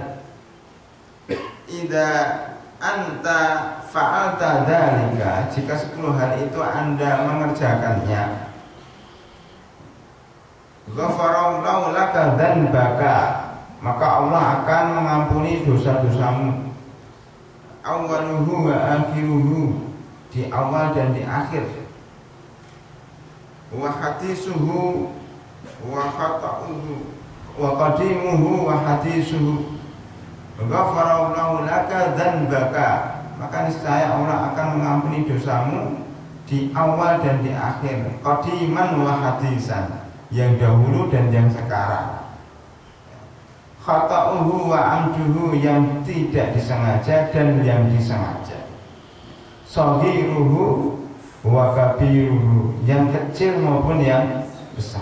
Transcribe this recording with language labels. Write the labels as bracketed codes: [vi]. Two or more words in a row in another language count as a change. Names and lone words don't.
[ar] إذا أنت فعلت ذلك, [id] jika 10 hal itu Anda mengerjakannya, [ar] غفر الله لك ذنبك, [id] maka Allah akan mengampuni dosa-dosamu. [ar] أوله وآخره, [id] di awal dan di akhir. [ar] وحديثه وخطأه، وقديمه وحديثه. غفر الله لك ذنبك, [id] maka niscaya Allah akan mengampuni dosamu di awal dan di akhir. [ar] قديما وحديثا, [id] yang dahulu dan yang sekarang. [ar] خطأه وعمده, [id] yang tidak disengaja dan yang disengaja. [ar] صغيره وكبيره, [id] yang kecil maupun yang besar.